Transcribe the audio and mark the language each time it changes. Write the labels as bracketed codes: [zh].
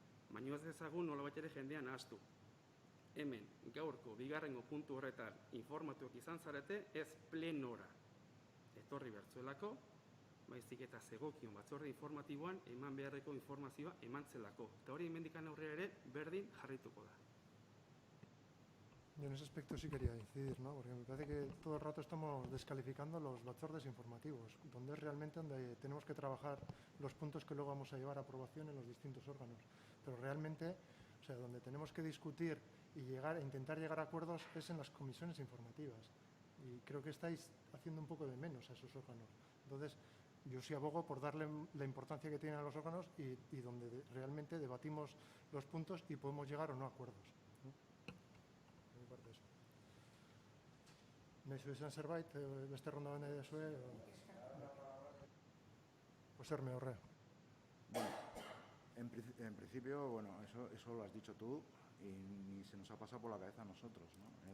[eu] Baina ez dezagun nolabait ere jendean ahaztu. Hemen, gaurko, bigarrengo puntu horretan informatuak izan zarete, ez plenora etorri bertzuelako, baizik eta zegokion batzorde informatiboan eman beharreko informazioa emantzelako. Eta hori hemendikan aurrera ere berdin jarrituko da. [es] Yo en ese aspecto sí quería incidir, ¿no? Porque me parece que todo el rato estamos descalificando los batzordes informativos, donde es realmente donde tenemos que trabajar los puntos que luego vamos a llevar a aprobación en los distintos órganos. Pero realmente, o sea, donde tenemos que discutir y intentar llegar a acuerdos es en las comisiones informativas. Y creo que estáis haciendo un poco de menos a esos órganos. Entonces, yo sí abogo por darle la importancia que tienen a los órganos y donde realmente debatimos los puntos y podemos llegar o no a acuerdos. [eu] Nahi zuen zerbait, beste ronda bane dezue? Pues Herme, horre. [es] Bueno, en principio, eso lo has dicho tú y ni se nos ha pasado por la cabeza a nosotros, ¿no?